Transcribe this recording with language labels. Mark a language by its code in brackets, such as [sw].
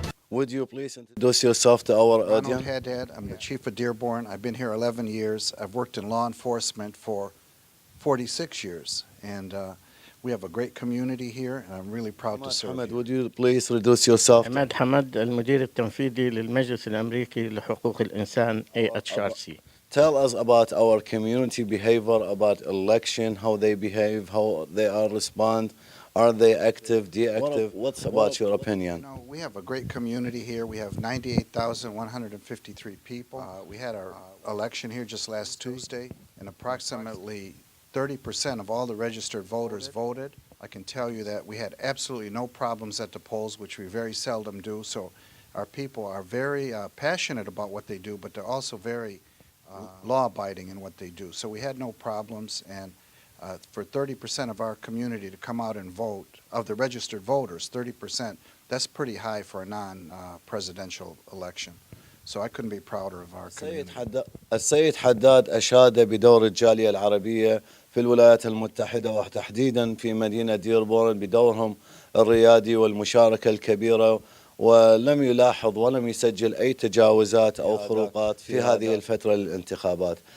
[en] Would you please introduce yourself to our audience? Haddad. I'm the chief of Dearborn. I've been here 11 years. I've worked in law enforcement for 46 years, and we have a great community here, and I'm really proud to serve Ahmed, you. would you please introduce yourself? [ar] عماد حمد المدير التنفيذي للمجلس الامريكي لحقوق الانسان AHRC. [en] Tell us about our community behavior, about election, how they behave, how they are respond. Are they active, deactive? What's about your opinion? We have a great community here. We have 98,153 people. We had our election here just last Tuesday, and approximately 30% of all the registered voters voted. I can tell you that we had absolutely no problems at the polls, which we very seldom do. So our people are very passionate about what they do, but they're also very law-abiding in what they do. So we had no problems, and for 30% of our community to come out and vote, of the registered voters, 30%, that's pretty high for a non-presidential election. So I couldn't be prouder of our community. [ar] السيد حداد أشاد بدور الجالية العربية في الولايات المتحدة وتحديدا في مدينة ديربورن بدورهم الريادي والمشاركة الكبيرة، ولم يلاحظ ولم يسجل أي تجاوزات أو خروقات في هذه الفترة للانتخابات.